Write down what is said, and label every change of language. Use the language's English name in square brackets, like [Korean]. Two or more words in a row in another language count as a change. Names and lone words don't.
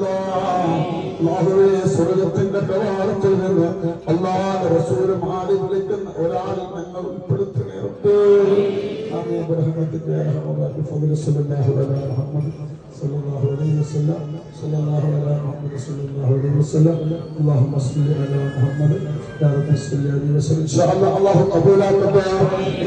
[Malayalam] അല്ലാഹുവേ, സ്വർഗ്ഗത്തിന്റെ കവാടത്തിൽ നിന്ന് അല്ലാഹുവിന്റെ റസൂൽ മാറി വിളിക്കുന്ന ഒരാളിൽ ഞങ്ങൾ ഉൾപ്പെടുത്തണേ. [Arabic] آمين برحمتك يا رحمن بفضل صلى الله عليه محمد صلى الله عليه وسلم صلى الله عليه محمد صلى الله عليه وسلم. اللهم صل على محمد يا رب صل عليه وسلم. ان شاء الله الله قبول